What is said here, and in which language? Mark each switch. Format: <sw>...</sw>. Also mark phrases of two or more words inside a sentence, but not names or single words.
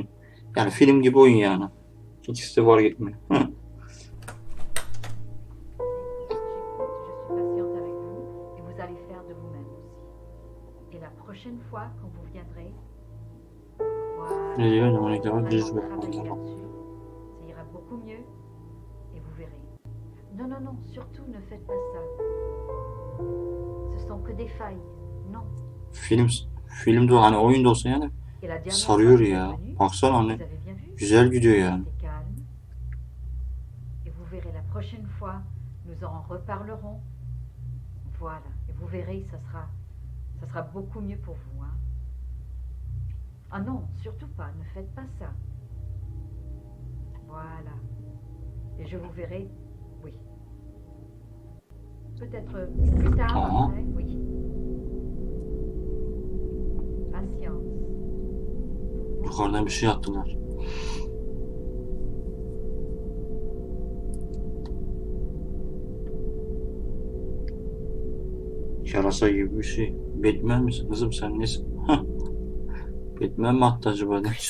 <tr>Yani film gibi oyun yani. İkisi de var gitmiyor. Ne diyor? Ne ona kadar düz bir</tr> <fr>Non, non, non, surtout ne faites pas ça. Ce sont que des failles. Non.</fr> <tr>Filmde hani oyun da olsa yani sarıyor ya. Baksana hani güzel gidiyor yani.</tr> <fr>Et vous verrez la prochaine fois, nous en reparlerons. Voilà, et vous verrez, ça sera beaucoup mieux pour vous, hein. Ah non, surtout pas, ne faites pas ça. Voilà. Et je vous verrai, oui. Peut-être plus tard, après, oui. Patience.</fr> <tr>Yukarıdan bir şey attılar. Yarasa gibi bir şey. Batman misin kızım sen nesin? Batman mi attı acaba demiş.</tr>